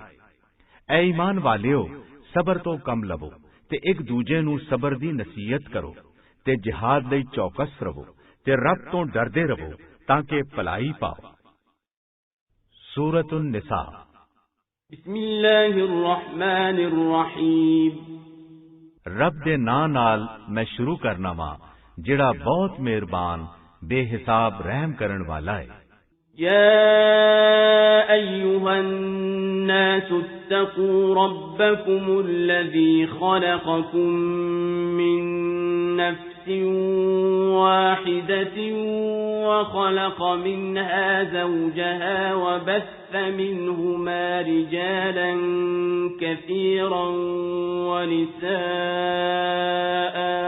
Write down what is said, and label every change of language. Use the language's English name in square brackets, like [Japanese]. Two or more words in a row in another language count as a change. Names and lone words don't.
[Punjabi] ਐ ਈਮਾਨ ਵਾਲਿਓ, ਸਬਰ ਤੋਂ ਕੰਮ ਲਵੋ ਤੇ ਇੱਕ ਦੂਜੇ ਨੂੰ ਸਬਰ ਦੀ ਨਸੀਹਤ ਕਰੋ ਤੇ ਜਿਹਾਦ ਲਈ ਚੌਕਸ ਰਹੋ ਤੇ ਰੱਬ ਤੋਂ ਡਰਦੇ ਰਹੋ ਤਾਂ ਕਿ ਭਲਾਈ ਪਾਓ। ਸੂਰਤੁਨ ਨਿਸਾ। [Arabic] بِسْمِ اللَّهِ الرَّحْمَٰنِ الرَّحِيمِ. [Punjabi] ਰੱਬ ਦੇ ਨਾਂ ਨਾਲ ਮੈਂ ਸ਼ੁਰੂ ਕਰਨਾ ਵਾਂ ਜਿਹੜਾ ਬਹੁਤ ਮਿਹਰਬਾਨ ਬੇਹਿਸਾਬ ਰਹਿਮ ਕਰਨ ਵਾਲਾ ਹੈ। [Arabic] يا أيها الناس اتقوا ربكم الذي خلقكم من نفس واحدة وخلق منها زوجها وبث منهما رجالا كثيرا ونساء